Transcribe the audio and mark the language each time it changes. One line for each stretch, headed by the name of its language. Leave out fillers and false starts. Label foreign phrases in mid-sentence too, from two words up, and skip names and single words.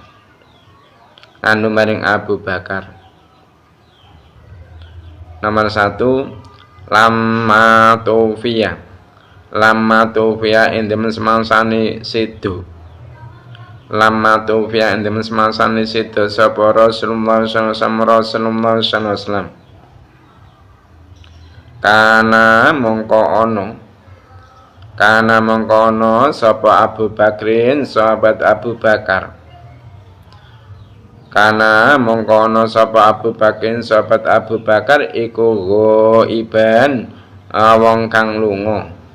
Javanese: Anu maring Abu Bakar. Nomor 1,
Arabic: lamma tufiya
Javanese: indem semangsane sidu.
Arabic: Lamma tufiya
Javanese: indem semangsane sidu sapa Rasulullah
Arabic: sallallahu alaihi wasallam.
Javanese: Kana mongko ono sapa Abu Bakrin sahabat Abu Bakar. Kana mongko ana sapa Abu Bakrin sahabat Abu Bakar iku ghaiban wong kang lunga.